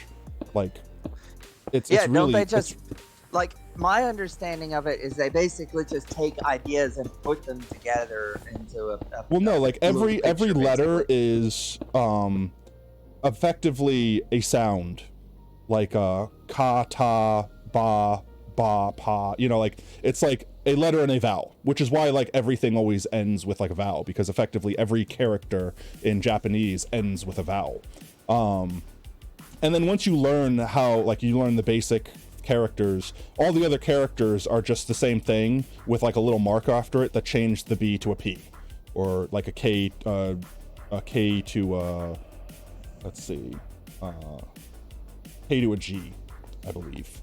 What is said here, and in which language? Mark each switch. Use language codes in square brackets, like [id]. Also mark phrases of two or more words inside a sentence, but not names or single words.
[en] Like it's really, don't they just like, my understanding of it is they basically just take ideas and put them together into a well, no, like every letter is effectively a sound, like ka, ta, ba, pa, you know, like it's like a letter and a vowel, which is why like everything always ends with like a vowel, because effectively every character in Japanese ends with a vowel. And then once you learn how, like, you learn the basic characters, all the other characters are just the same thing with like a little mark after it that changed the B to a P, or like a K to let's see, K to a G, I believe.